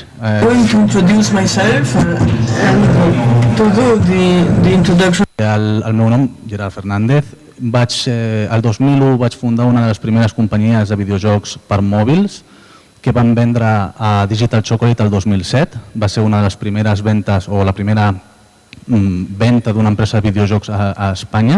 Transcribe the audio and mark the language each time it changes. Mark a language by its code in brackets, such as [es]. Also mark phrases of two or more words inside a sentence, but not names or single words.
[en] I'm going to introduce myself and to do the introduction. [ca] El meu nom, Gerard Fernández. El 2001 vaig fundar una de les primeres companyies de videojocs per mòbils que van vendre a Digital Chocolate el 2007. Va ser una de les primeres ventes o la primera venta d'una empresa de videojocs a Espanya.